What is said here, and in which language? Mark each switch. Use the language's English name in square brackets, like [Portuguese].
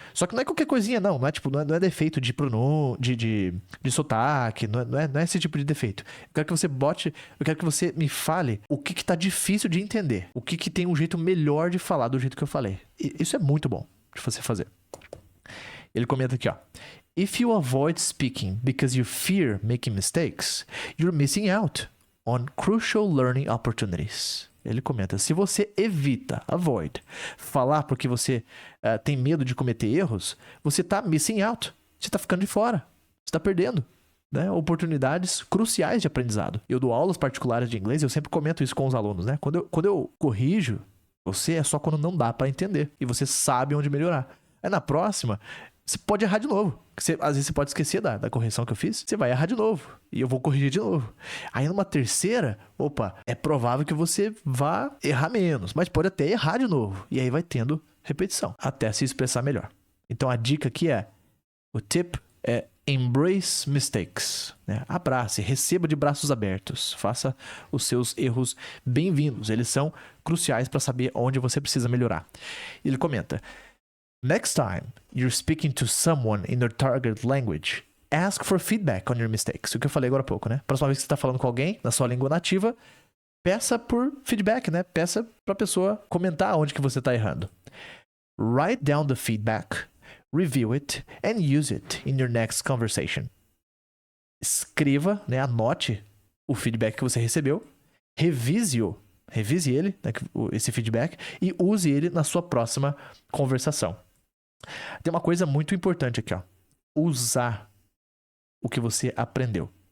[Portuguese] Só que não é qualquer coisinha, não. Não é, tipo, não é defeito de pronúncia, de sotaque, não é esse tipo de defeito. Eu quero que você eu quero que você me fale o que tá difícil de entender. O que tem um jeito melhor de falar do jeito que eu falei. E isso é muito bom de você fazer. Ele comenta aqui, ó. [English] If you avoid speaking because you fear making mistakes, you're missing out on crucial learning opportunities. [Portuguese] Ele comenta, se você evita, avoid, falar porque você tem medo de cometer erros, você tá [English] missing out. [Portuguese] Você tá ficando de fora. Você tá perdendo, né? Oportunidades cruciais de aprendizado. Eu dou aulas particulares de inglês e eu sempre comento isso com os alunos, né? Quando eu corrijo, você é só quando não dá pra entender. E você sabe onde melhorar. Aí na próxima, você pode errar de novo. Às vezes você pode esquecer da correção que eu fiz. Você vai errar de novo. E eu vou corrigir de novo. Aí numa terceira, é provável que você vá errar menos. Mas pode até errar de novo. E aí vai tendo repetição. Até se expressar melhor. Então a dica aqui o tip é [English] embrace mistakes. [Portuguese] Né? Abrace, receba de braços abertos. Faça os seus erros bem-vindos. Eles são cruciais para saber onde você precisa melhorar. Ele comenta... [English] Next time you're speaking to someone in your target language, ask for feedback on your mistakes. [Portuguese] O que eu falei agora há pouco, né? Próxima vez que você está falando com alguém na sua língua nativa, peça por feedback, né? Peça para a pessoa comentar onde que você está errando. [English] Write down the feedback, review it, and use it in your next conversation. [Portuguese] Escreva, né? Anote o feedback que você recebeu, revise ele, né? Esse feedback, e use ele na sua próxima conversação. Tem uma coisa muito importante aqui, ó. Usar o que você aprendeu.